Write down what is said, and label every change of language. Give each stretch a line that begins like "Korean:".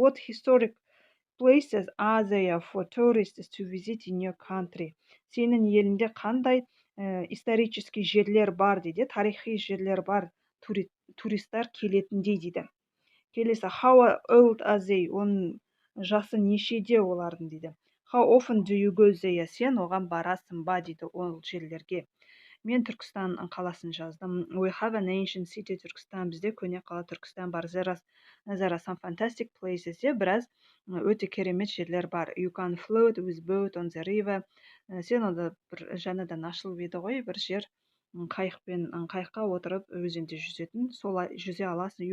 English: What historic places are there for tourists to visit in your country?
Kazakh: Сенің елінде қандай исторический жерлер бар дейді. Тарихи жерлер бар, туристар келетіндей дейді.
English: Келесі, how old are they?
Kazakh: Оның жасы нешеде олардың дейді.
English: How often do you go there?
Kazakh: Сен оған барасың ба дейді ол жерлерге. Мен Түркістан қаласын жаздым.
English: We have an ancient city Түркістан.
Kazakh: Бізде көне қала Түркістан бар.
English: There are some fantastic places.
Kazakh: Біраз өте керемет жерлер бар.
English: You can float with boat on the river.
Kazakh: Сен онда бір жаңадан ашылып еді ғой, бір жер, қайыққа отырып өзенде жүзетін, солай жүзе аласың.